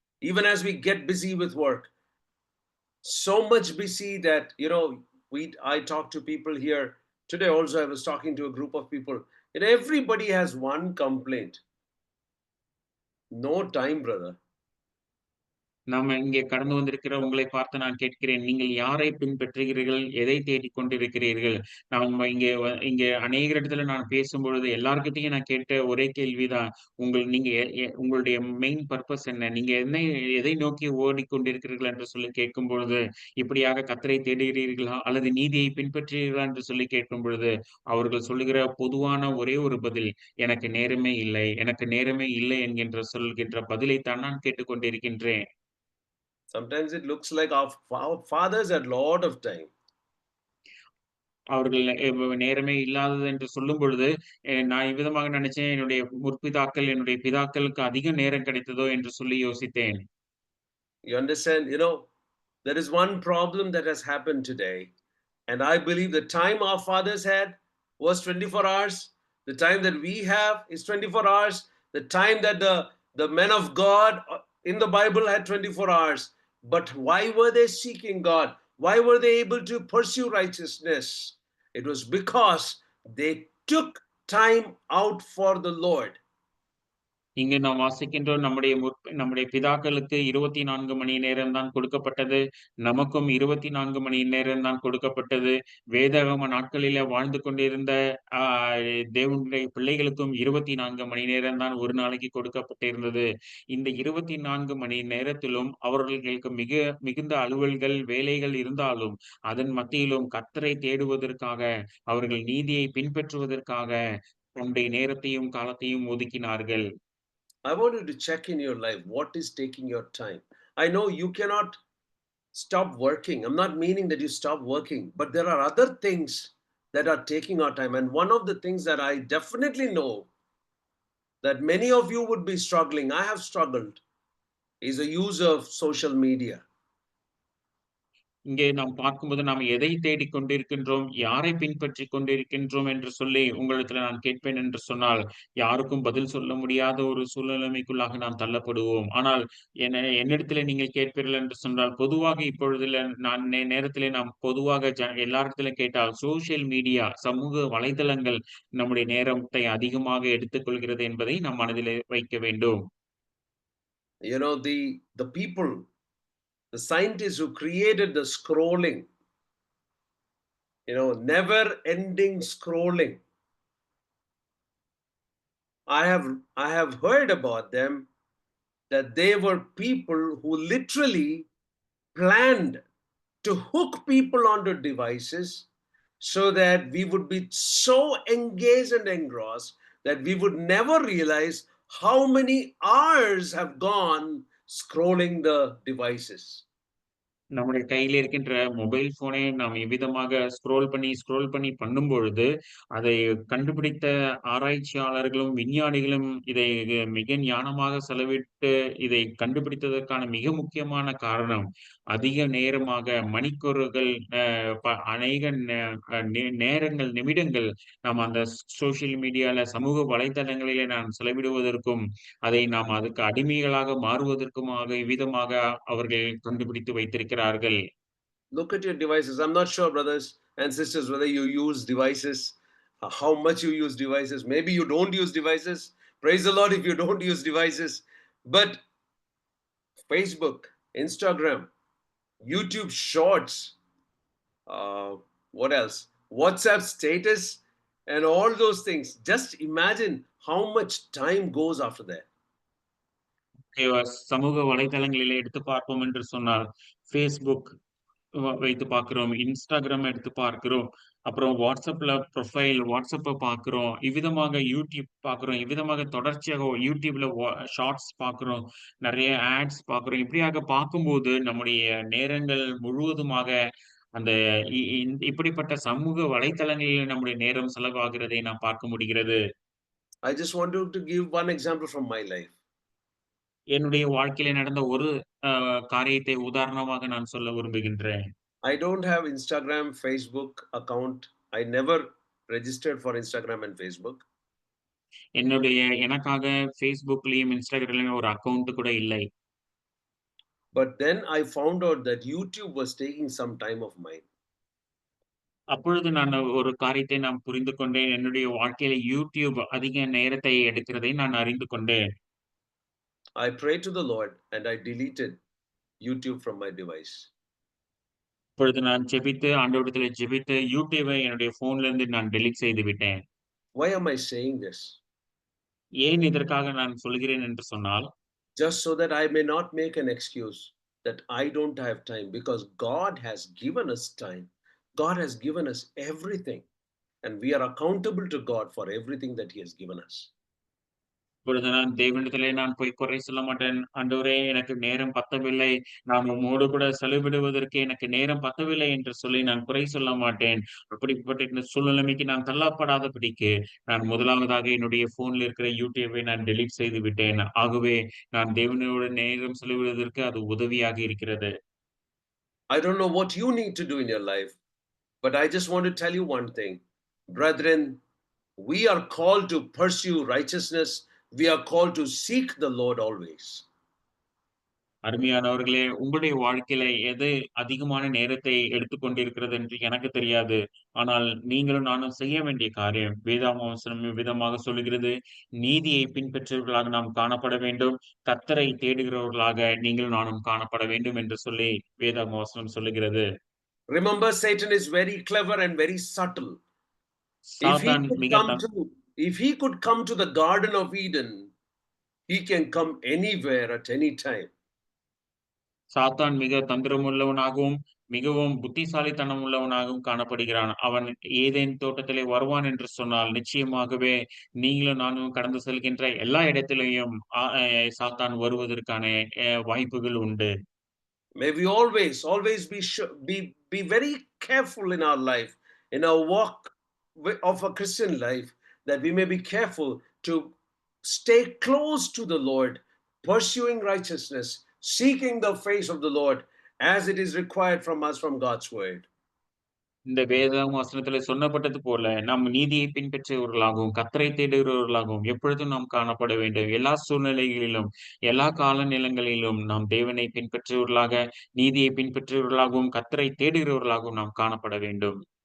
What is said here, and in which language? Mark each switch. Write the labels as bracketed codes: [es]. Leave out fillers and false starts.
[en] Even as we get busy with work, so much busy that, you know, I talk to people here. Today also I was talking to a group of people, and everybody has one complaint. No time, brother. [ta] நாம இங்கே கடந்து வந்திருக்கிற உங்களை பார்த்து நான் கேட்கிறேன். நீங்கள் யாரை பின்பற்றுகிறீர்கள்? எதை தேடிக் கொண்டிருக்கிறீர்கள்? நம்ம இங்கே அநேகர் இடத்துல நான் பேசும்பொழுது எல்லார்கிட்டயும் நான் கேட்ட ஒரே கேள்விதான். நீங்க உங்களுடைய [en] main purpose [ta] என்ன? நீங்க எதை நோக்கி ஓடிக்கொண்டிருக்கிறீர்கள் என்று சொல்லி கேட்கும்பொழுது, இப்படியாக கர்த்தரை தேடுகிறீர்களா? அல்லது நீதியை பின்பற்றுகிறீர்களா? என்று சொல்லி கேட்கும்பொழுது, அவர்கள் சொல்லுகிற பொதுவான ஒரே ஒரு பதில், எனக்கு நேரமே இல்லை. எனக்கு நேரமே இல்லை சொல்கின்ற பதிலைத்தான் நான் கேட்டுக்கொண்டிருக்கின்றேன். [en] Sometimes it looks like our fathers had lot of time. [ta] அவர்கள் நேரமே இல்லாதது என்று சொல்லும் பொழுது, நான் இவ்விதமாக நினைச்சேன், என்னுடைய பிதாக்களுக்கு அதிக நேரம் கிடைத்ததோ என்று சொல்லி யோசித்தேன். [en] You understand? You know, there is one problem that has happened today, and I believe the time our fathers had was 24 hours. The time that we have is 24 hours. The time that the men of God in the Bible had 24 hours. But why were they seeking God? Why were they able to pursue righteousness? It was because they took time out for the Lord. [ta] இங்கு நாம் வாசிக்கின்றோம் நம்முடைய பிதாக்களுக்கு 24 மணி நேரம் தான் கொடுக்கப்பட்டது. நமக்கும் 24 மணி நேரம் தான் கொடுக்கப்பட்டது. வேதாகம நாட்களிலே வாழ்ந்து கொண்டிருந்த ஆ தேவனுடைய பிள்ளைகளுக்கும் 24 மணி நேரம் தான் ஒரு நாளைக்கு கொடுக்கப்பட்டிருந்தது. இந்த 24 மணி நேரத்திலும் அவர்களுக்கு மிகுந்த அலுவல்கள், வேலைகள் இருந்தாலும், அதன் மத்தியிலும் கர்த்தரை தேடுவதற்காக, அவர்கள் நீதியை பின்பற்றுவதற்காக தன்னுடைய நேரத்தையும், காலத்தையும் ஒதுக்கினார்கள். [en] I want you to check in your life what is taking your time. I know you cannot stop working. I'm not meaning that you stop working, but there are other things that are taking our time. And one of the things that I definitely know that many of you would be struggling, I have struggled, is the use of social media. [ta] இங்கே நாம் பார்க்கும்போது நாம் எதை தேடிக் கொண்டிருக்கின்றோம்? யாரை பின்பற்றிக் கொண்டிருக்கின்றோம் என்று சொல்லி உங்களிடத்தில நான் கேட்பேன் என்று சொன்னால், யாருக்கும் பதில் சொல்ல முடியாத ஒரு சூழ்நிலைமைக்குள்ளாக நாம் தள்ளப்படுவோம். ஆனால் என்னிடத்திலே நீங்கள் கேட்பீர்கள் என்று சொன்னால், பொதுவாக இப்பொழுதுல நான் நேரத்திலே நாம் பொதுவாக எல்லாரிடத்திலும் கேட்டால், சோசியல் மீடியா, சமூக வலைதளங்கள் நம்முடைய நேரத்தை அதிகமாக எடுத்துக்கொள்கிறது என்பதை நம் மனதிலே வைக்க வேண்டும். [en] You know, the people, the scientists who created the scrolling, never ending scrolling. I have heard about them that they were people who literally planned to hook people onto devices so that we would be so engaged and engrossed that we would never realize how many hours have gone scrolling the devices. [ta] நம்முடைய கையில இருக்கின்ற mobile ஃபோனை நாம் எவ்விதமாக scroll பண்ணி பண்ணும்பொழுது, அதை கண்டுபிடித்த ஆராய்ச்சியாளர்களும், விஞ்ஞானிகளும் இதை மிக ஞானமாக செலவிட்டு இதை கண்டுபிடித்ததற்கான மிக முக்கியமான காரணம், அதிக நேரமாக மணிக்கூறுகள் அ ப அநேக நே அ நே நேரங்கள், நிமிடங்கள் நாம் அந்த சோசியல் மீடியால சமூக வலைதளங்களிலே நாம் செலவிடுவதற்கும், அதை நாம் அதுக்கு அடிமைகளாக மாறுவதற்குமாக இவ்விதமாக அவர்கள் கண்டுபிடித்து வைத்திருக்கிறார்கள். [en] Look at your devices. I'm not sure, brothers and sisters, whether you use devices, how much you use devices. Maybe you don't use devices. Praise the Lord if you don't use devices. But Facebook, Instagram, YouTube Shorts, what else? WhatsApp status, and all those things. Just imagine how much time goes after that. [ta] சமூக வலைதளங்களிலே எடுத்து பார்ப்போம் என்று சொன்னால், Facebook வைத்து பார்க்கிறோம். Instagram எடுத்து பார்க்கிறோம். அப்புறம் WhatsAppல பார்க்கிறோம். இவ்விதமாக YouTube பார்க்கிறோம். இவ்விதமாக தொடர்ச்சியாக YouTubeல ஷார்ட்ஸ் பார்க்கிறோம். நெறைய ஆட்ஸ் பார்க்கிறோம். இப்படியாக பார்க்கும்போது நம்முடைய நேரங்கள் முழுவதுமாக அந்த இ இந் இப்படிப்பட்ட சமூக வலைத்தளங்களில் நம்முடைய நேரம் செலவாகிறதை நாம் பார்க்க முடிகிறது. [en] I just want to give one example from my life. [ta] என்னுடைய வாழ்க்கையில நடந்த ஒரு காரியத்தை உதாரணமாக நான் சொல்ல விரும்புகின்றேன். [en] I don't have Instagram, Facebook account. I never registered for Instagram and Facebook. [ta] எனக்காக Facebookலயும், Instagramலயும் ஒரு அக்கவுண்ட் கூட இல்லை. [en] But then I found out that YouTube was taking some time of mine. [ta] அப்பொழுது நான் ஒரு காரியத்தை நான் புரிந்து கொண்டேன். என்னுடைய வாழ்க்கையில YouTube அதிக நேரத்தை எடுக்கிறதை நான் அறிந்து கொண்டேன். [en] I prayed to the Lord and I deleted YouTube from my device. [ta] அப்பொழுது நான் ஆண்டவரிடத்திலே ஜெபித்து YouTubeஐ என்னுடைய ஃபோன்ல இருந்து நான் டெலீட் செய்து விட்டேன். [en] Why am I saying this? [ta] ஏன் இதற்காக நான் சொல்கிறேன் என்று சொன்னால், [en] Just so that I may not make an excuse that I don't have time, because God has given us time. God has given us everything, and we are accountable to God for everything that He has given us. [ta] இப்பொழுது நான் தேவனிடத்திலே நான் போய் குறை சொல்ல மாட்டேன். ஆண்டவரே எனக்கு நேரம் பத்தவில்லை. நான் உம்மோடு கூட செலவிடுவதற்கு எனக்கு நேரம் பத்தவில்லை என்று சொல்லி நான் குறை சொல்ல மாட்டேன். அப்படிப்பட்ட இந்த சூழ்நிலைமைக்கு நான் தள்ளப்படாதபடிக்கு, நான் முதலாவதாக என்னுடைய ஃபோன்ல இருக்கிற YouTubeஐ நான் டெலீட் செய்து விட்டேன். ஆகவே நான் தேவனோடு நேரம் செலவிடுவதற்கு அது உதவியாக இருக்கிறது. [en] I don't know what you need to do in your life, but I just want to tell you one thing. Brethren, we are called to pursue righteousness. We are called to seek the Lord always. [ta] அருமையானவர்களே, உங்களுடைய வாழ்க்கையில எது அதிகமான நேரத்தை எடுத்துக்கொண்டிருக்கிறது என்று எனக்கு தெரியாது. ஆனால் நீங்களும் நானும் செய்ய வேண்டிய காரியம் வேதாகமவசனம் இவ்விதமாக சொல்லுகிறது. நீதியை பின்பற்றுபவர்களாக நாம் காணப்பட வேண்டும். கர்த்தரை தேடுகிறவர்களாக நீங்களும் நானும் காணப்பட வேண்டும் என்று சொல்லி வேதாகமவசனம் சொல்லுகிறது. [en] Remember, Satan is very clever and very subtle. If he [ta] சாத்தான் [en] could [ta] மிக [en] come to if he could come to the Garden of Eden, he can come anywhere at any time. [ta] சாத்தான் மிக தந்திரமுள்ளவனாகவும், மிகவும் புத்திசாலித்தனம் உள்ளவனாகவும் காணப்படுகிறான். அவன் ஏதேன் தோட்டத்திலே வருவான் என்று சொன்னால், நிச்சயமாகவே நீங்களும் நானும் கடந்து செல்கின்ற எல்லா இடத்திலேயும் ஆ எ சாத்தான் வருவதற்கான வாய்ப்புகள் உண்டு. [en] May we always be very careful in our life, in our walk of a Christian life, that we may be careful to stay close to the Lord, pursuing righteousness, seeking the face of the Lord as it is required from us from God's word. [ta] இந்த வேதாகம வசனத்திலே சொல்லப்பட்டது போல, நாம் நீதியை பின்பற்றுகிறவர்களாகவும், கர்த்தரை தேடுகிறவர்களாகவும் எப்பொழுதும் நாம் காணப்பட வேண்டும். எல்லா சூழ்நிலைகளிலும், எல்லா காலநிலங்களிலும் நாம் தேவனை பின்பற்றுகிறவர்களாக, நீதியை பின்பற்றுகிறவர்களாகவும், கர்த்தரை தேடுகிறவர்களாகவும் நாம் காணப்பட வேண்டும்.